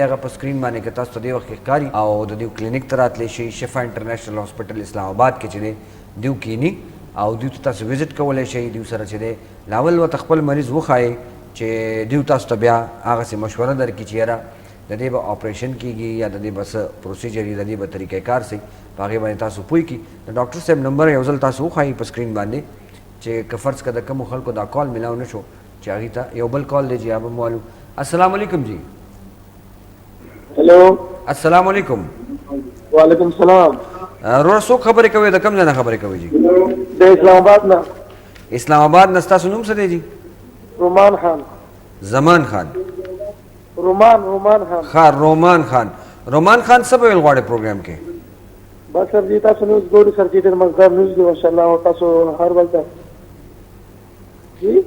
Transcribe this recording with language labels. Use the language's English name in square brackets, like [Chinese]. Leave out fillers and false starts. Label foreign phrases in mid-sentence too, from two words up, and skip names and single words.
[Pashto] هغه په سکرین باندې که تاسو ته دې وخت کې ښکاري او د دیو کلینیک ته راتلی شئ شفا انټرنیشنل هاسپټل اسلام آباد کې چې دی دیو کلینیک او دیو ته تاسو وزټ کولی شئ دیو سره چې دی لاول ورته خپل مریض وښایئ چې دیو تاسو ته بیا هغسې مشوره درکړي چې یاره د دې به اپریشن کېږي یا د دې به څه پروسیجر وي د دې به طریقه کار سي په هغې باندې تاسو پوه کړي د ډاکټر صاحب نمبر یو ځل تاسو وښایي په سکرین باندې چې که فرض که د کومو خلکو دا کال میلاو نه شو چې هغې ته یو بل کال دی چې هغه به معلوم [Arabic] السلام علیکم [Pashto] جی [English] हेलो [Arabic] السلام علیکم وعليكم السلام [Pashto] وروره څوک خبرې کوئ د کوم ځای نه خبرې کوئ جی د اسلام آباد نه اسلام آباد نه ستاسو نوم څه دی جی رومان خان زمان خان رومان خان ښه رومان خان رومان خان څه به ویل غواړئ پروګرام کې بس سر جی تاسو نیوز ګورئ سر جی ډېر مزدار نیوز دی ماشاءالله او تاسو هر وخت جی